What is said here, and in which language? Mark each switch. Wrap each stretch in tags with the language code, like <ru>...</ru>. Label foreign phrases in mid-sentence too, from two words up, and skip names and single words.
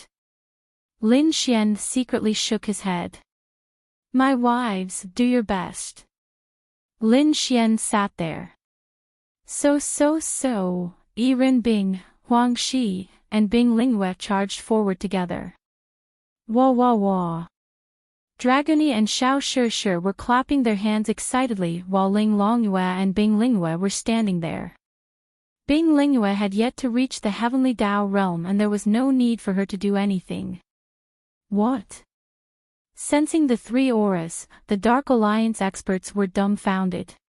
<en>Lin Xian secretly shook his head. My wives, do your best. Lin Xian sat there. So, Yi Renbing, Huang Shi, and Bing Lingyue charged forward together. Wah wah wah. Dragony and Xiao Shi were clapping their hands excitedly while Ling Longyue and Bing Lingyue were standing there. Bing Lingyue had yet to reach the heavenly Dao realm and there was no need for her to do anything. What? Sensing the three auras, the Dark Alliance experts were dumbfounded.</en>